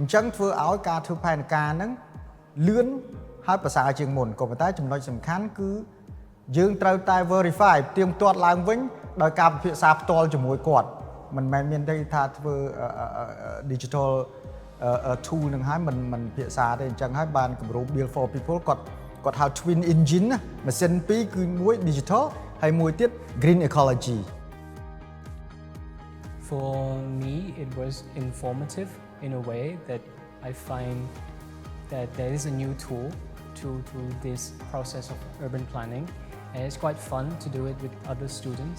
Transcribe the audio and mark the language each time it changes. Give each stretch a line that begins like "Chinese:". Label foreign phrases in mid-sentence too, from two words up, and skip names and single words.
Khmer: ញ្ចឹងធ្វើឲ្យការធ្វើផែនការហ្នឹងលឿនហើយប្រសើរជាងមុនក៏ប៉ុន្តែចំណុចសំខាន់គឺយើងត្រូវតែ verify ផ្ទៀងផ្ទាត់ឡើងវិញដោយការពិភាក្សាផ្ទាល់ជាមួយគាត់មិនមែនមានន័យថាធ្វើ
English: digital tool
Khmer: នឹងហើយមិនពិភាក្សាទេអញ្ចឹងហើយបានគម្រោង Build4People គាត់ហៅ
English: twin engine
Khmer: ណាម៉ាស៊ីនពីរគឺមួយ digital ហើយមួយទៀត
English: green ecology. For me, it was informative in a way that I find that there is a new tool to this process of urban planning, and it's quite fun to do it with other students.